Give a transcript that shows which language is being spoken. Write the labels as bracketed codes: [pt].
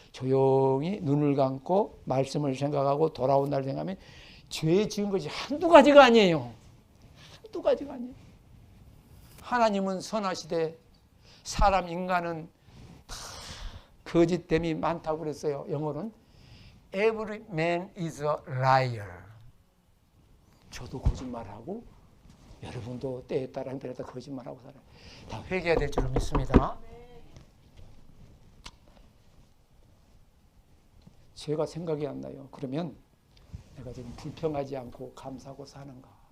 [ko] 조용히 눈을 감고 말씀을 생각하고 돌아온 날 생각하면 죄 지은 것이 한두 가지가 아니에요. 한두 가지가 아니에요. 하나님은 선하시되 사람 인간은 다 거짓됨이 많다고 그랬어요. 영어로는 [en] Every man is a liar. [ko] 저도 거짓말하고 여러분도 때에 따라 형편에 따라 거짓말하고 살아요. 다 회개해야 될 줄 믿습니다. 제가 생각이 안 나요. 그러면 내가 지금 불평하지 않고 감사하고 사는가?